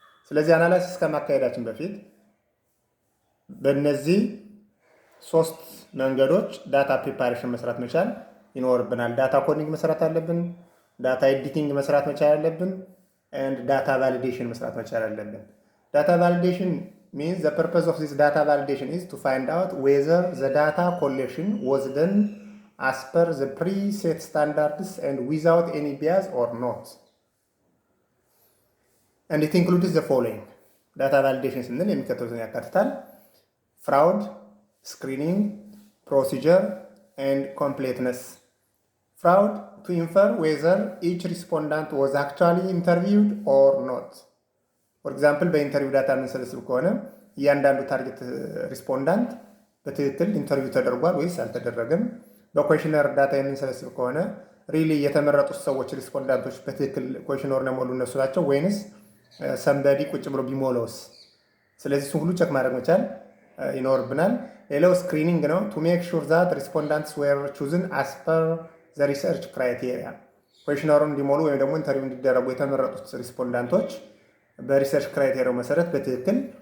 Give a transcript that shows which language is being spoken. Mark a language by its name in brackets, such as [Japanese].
[Amharic] ስለዚህ አናላይሲስ ከማካሄዳችን በፊት በእነዚህ 3 መንገዶች ዳታ ፕሪፓሬሽን መስራት መቻል ይኖርብናል። ዳታ ኮዲንግ መስራት አለብን፣ ዳታ ኤዲቲንግ መስራት መቻል አለብን፣ and ዳታ ቫሊዴሽን መስራት መቻል አለብን። ዳታ ቫሊዴሽን [English] means the purpose of this data validation is to find out whether the data collection was done as per the preset standards and without any bias or not. And it includes the following. [Amharic] ዳታ ቫሊዴሽን ስንል የሚከተሉትን ያካትታል: fraud, screening, procedure and completeness. [English] Fraud, to infer whether each respondent was actually interviewed or not. [Amharic] For example, በኢንተርቪው ዳታ የምንሰበስብ ከሆነ እያንዳንዱ ታርጌት ሪስፖንዳንት በትክክል ኢንተርቪው ተደርጓል ወይስ አልተደረገም። በኮሽነር ዳታ የምንሰበስብ ከሆነ ሪሊ የተመረጡት ሰዎች ሪስፖንዳንቶች በትክክል ኮሽነር ነው ሞሉ እነሱ ናቸው ወይንስ ሰንበዲ ቁጭ ብሎ ቢሞላውስ። ስለዚህ እሱን ሁሉ ቸክ ማድረግ መቻል ይኖርብናል። ሌላው ስክሪኒንግ ነው። [English] ቱ ሜክ ሹር ዛት ሪስፖንዳንትስ ዌር ቹዝን አስ ፐር ዘ ሪሰርች ክራይቴሪያ። [Amharic] ኮሽነሩን እንዲሞሉ ወይም ደግሞ ኢንተርቪው እንዲደረጉ የተመረጡት ሪስፖንዳንቶች በሪሰርች ክራይቴሪያው መሰረት በትክክል